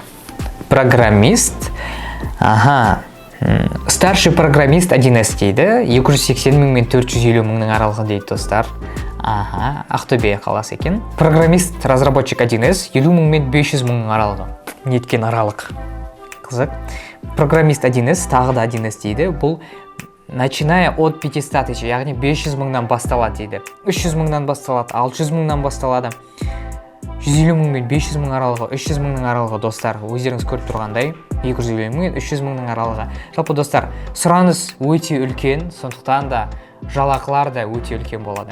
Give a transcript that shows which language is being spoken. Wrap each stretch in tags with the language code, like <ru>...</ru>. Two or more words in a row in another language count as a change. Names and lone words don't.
<kk>Программист,</kk> <ru>старший программист</ru> <kk>1С дейді, 280 мың мен 450 мыңның аралығы дейді достар. Ақтөбе қаласы екен.</kk> <ru>Программист разработчик</ru> <kk>1С 50 мың мен 500 мыңның аралығы. Неткен аралық? Қызық. Программист 1С тағы да 1С дейді.</kk> <ru>Бұл начиная от 500 тысяч,</ru> <kk>яғни 500 мыңнан басталады дейді. 300 мыңнан басталады, 600 мыңнан басталады. 150 мың мен 500 мың аралығы, 300 мыңның аралығы достар. Өздеріңіз көріп тұрғандай, 250 мың мен 300 мыңның аралығы. Жалпы достар, сұраныс өте үлкен, сондықтан да жалақылар да өте үлкен болады.</kk>